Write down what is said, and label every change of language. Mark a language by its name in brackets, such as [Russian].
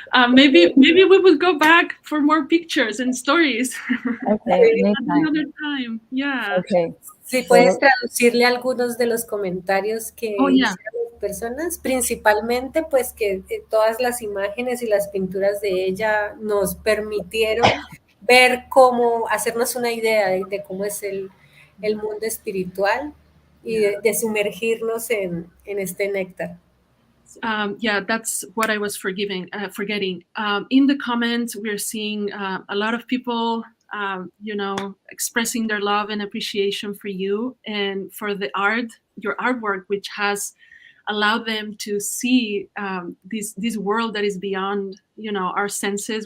[English] Maybe we would go back for more pictures and stories. Okay, another time. Yeah. Okay. [Spanish] Si puedes traducirle algunos de los comentarios que hicieron las personas, principalmente pues que todas las imágenes y las pinturas de ella nos permitieron ver cómo, hacernos una idea de cómo es el mundo espiritual y de sumergirnos en este néctar. [English] That's what I was forgetting. In the comments, we're seeing a lot of people, expressing their love and appreciation for you and for the your artwork, which has allowed them to see this world that is beyond, our senses.